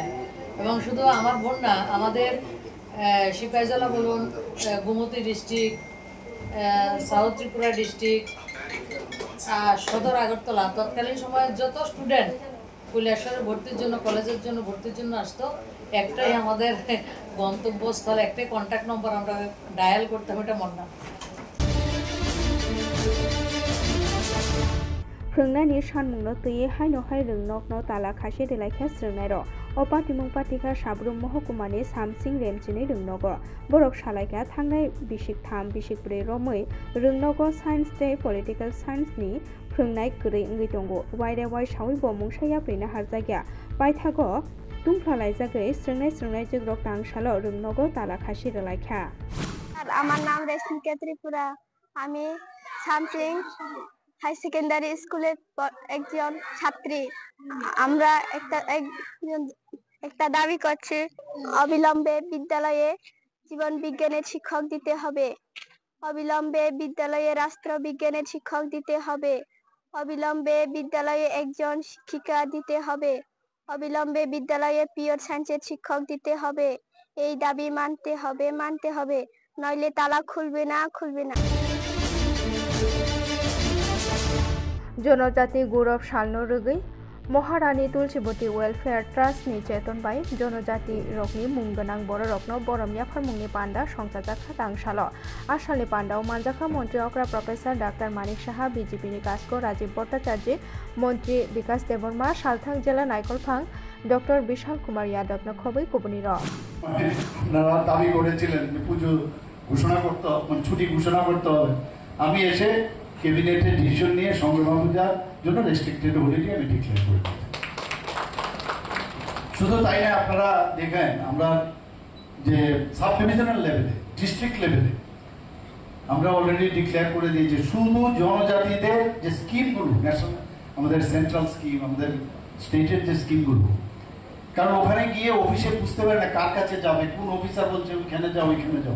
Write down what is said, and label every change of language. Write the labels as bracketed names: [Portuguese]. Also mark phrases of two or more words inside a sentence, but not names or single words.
[Bangla] এবং শুধু আমার বোন না, আমাদের সিপাহীজলা বলুন, গোমতী ডিস্ট্রিক্ট, সাউথ ত্রিপুরা ডিস্ট্রিক্ট, সদর আগরতলা, তৎকালীন সময়ে যত স্টুডেন্ট কৈলাসহরে ভর্তির জন্য, কলেজের জন্য ভর্তির জন্য আসতো, একটাই আমাদের গন্তব্যস্থল, একটাই [English] contact number [Bangla] আমরা ডায়াল করতাম, এটা মন্না। [Kok Borok] Phungnani sanmungno tui haino hai rungno tala khase delaikha srungnai ro o patimung patika sabrum mohkumani samsing remchini rungnogo borok salaika thangnai bishik tham bishik pre romoi rungnogo [English] science day political science [Kok Borok] ni phungnai gri ngui tongo waire wai sawi bo mungsaya prina harjagya paithago tungphalai jagai srungnai jogrok tangsalo rungnogo tala khase delaikha। [Bangla] আমার নাম রেশমিকা ত্রিপুরা, আমি সামসিং হাই সেকেন্ডারি স্কুলের একজন ছাত্রী। আমরা একটা দাবি করছি, অবিলম্বে বিদ্যালয়ে জীবন বিজ্ঞানের শিক্ষক দিতে হবে, অবিলম্বে বিদ্যালয়ে রাষ্ট্রবিজ্ঞানের শিক্ষক দিতে হবে, অবিলম্বে বিদ্যালয়ে একজন শিক্ষিকা দিতে হবে, অবিলম্বে বিদ্যালয়ে [English] pure science [Bangla] শিক্ষক দিতে হবে। এই দাবি মানতে হবে, নইলে তালা খুলবে না। [Kok Borok] जनजाति गौरव सालनो रगै महारानी तुलसीबती [English] welfare trust [Kok Borok] नि चेतन बाय जनजाति रकनि मुंगोनां बर रकनो बरमिया फारमुंनि पांडा संसाजाखा तांसालो आसालनि पांडाव मानजाखा मंत्री अग्रा प्रोफेसर डाक्टर मानिक साहा बीजेपी नि कास्को राजीव भट्टाचार्य मंत्री विकास देबर्मा सालथां जिला नायकलफां डॉक्टर विशाल कुमार यादव न खबै कुबनी र [Bangla] আপনারা দাবি করেছিলেন যে পুজো ঘোষণা করতে হবে, ছুটি ঘোষণা করতে হবে। আমি এসে [English] cabinet decision [Bangla] নিয়ে সংগ্রাম পূজার জন্য [English] restricted holiday [Bangla] আমি ডিক্লেয়ার করে দিই। শুধু তাই না, আপনারা দেখেন আমরা যে [English] sub divisional level, district level [Bangla] আমরা অলরেডি ডিক্লেয়ার করে দিই যে শুধু জনজাতিদের যে স্কিমগুলো, ন্যাশনাল আমাদের [English] central scheme, [Bangla] আমাদের স্টেটের যে স্কিমগুলো, কারণ ওখানে গিয়ে অফিসে বুঝতে পারে না কার কাছে যাবে, কোন অফিসার বলছে ওইখানে যাও ওইখানে যাও।